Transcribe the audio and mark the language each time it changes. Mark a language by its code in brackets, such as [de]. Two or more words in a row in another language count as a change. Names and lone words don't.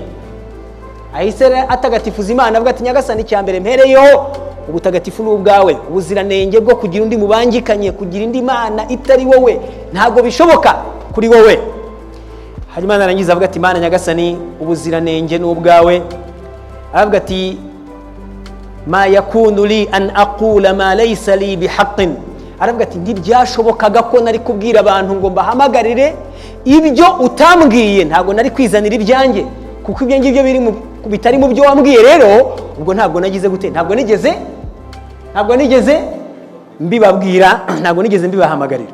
[rw] Ahise atagatifuza Imana avuga ati nyagasani, cyambere mpereyeho ubutagatifu n'ubwawe, ubuziranenge bwo kugira undi mubangikanye, kugira indi Mana itari wowe ntago bishoboka kuri wowe. Hanyuma narangiza avuga ati Mana nyagasani, ubuziranenge n'ubwawe. Avuga ati [ar] ما يكون لي أن أقول ما ليس لي بحق. [rw] Aravuga ati ntibyashobokaga ko nari kubwira abantu ngo mbahamagarire ibyo utambwiye, ntago nari kwizanira ibyanjye, kuko ibyo ngibyo bitari mu byo wambwiye. Rero ubwo ntabwo nagize gute, ntabwo nigeze mbibabwira, ntabwo nigeze mbibahamagarira.